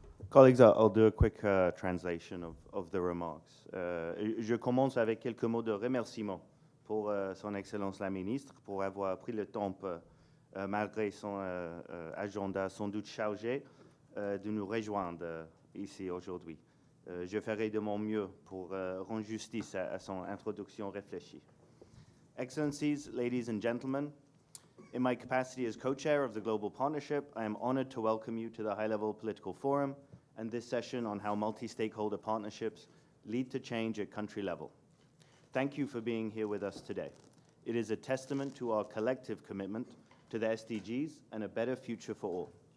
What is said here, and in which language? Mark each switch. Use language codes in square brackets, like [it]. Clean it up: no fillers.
[en] Colleagues, I'll do a quick translation of the remarks. [fr] Je commence avec quelques mots de remerciement pour Son Excellence la Ministre pour avoir pris le temps, malgré son agenda sans doute chargé, de nous rejoindre ici aujourd'hui. Je ferai de mon mieux pour rendre justice à son introduction réfléchie. [en] Excellencies, ladies and gentlemen, in my capacity as co-chair of the Global Partnership, I am honored to welcome you to the High-Level Political Forum and this session on how multi-stakeholder partnerships lead to change at country level. Thank you for being here with us today. It is a testament to our collective commitment to the SDGs and a better future for all.